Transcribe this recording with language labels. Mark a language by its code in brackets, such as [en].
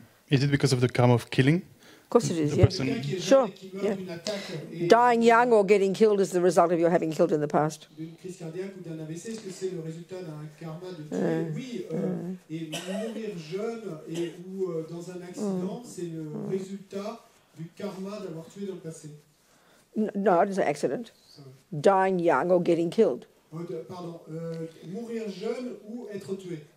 [en] Is it because of the karma of killing? Of course it is, yeah. Sure. Yeah. Dying young or getting killed is the result of your having killed in the past. [fr] D'une crise cardiaque ou d'un AVC, est-ce que c'est le résultat d'un karma de tuer? Oui. Et mourir jeune ou dans un accident, c'est le résultat du karma d'avoir tué dans le passé. [en] No, it's an accident. Dying young or getting killed. [fr] Pardon, mourir jeune ou être tué.